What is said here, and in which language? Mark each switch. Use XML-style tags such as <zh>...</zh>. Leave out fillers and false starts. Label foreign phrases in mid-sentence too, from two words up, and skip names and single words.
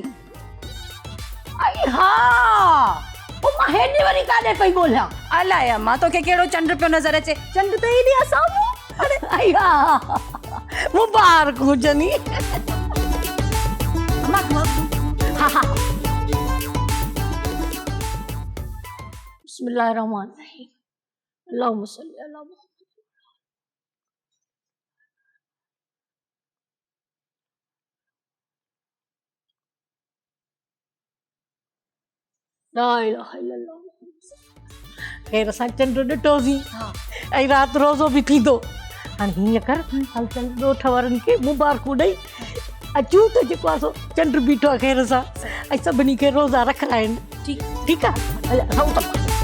<sd>आई हा, ओ मां हेॾे वरी काॾे पई ॻोल्हियां। अलाए अम्मा, तोखे कहिड़ो चंड पियो नज़र अचे? चंड त हेॾे आ साम्हूं। अरे आई हा, मुबारक हुजनी। अम्मा हा हा,</sd> <ar>بسم الله الرحمن الرحيم، اللهم صل على محمد. لا إله إلا الله.</ar> <sd>ख़ैर सां चंड ॾिठोसीं, ऐं राति रोज़ो बि थींदो। हाणे हीअं कर, हल चल ॻोठ वारनि खे मुबारकूं ॾेई अचूं त जेको आहे सो चंड बीठो आहे ख़ैर सां, ऐं सभिनी खे रोज़ा रखिणा आहिनि। ठीकु आहे, हल हऊं त</sd>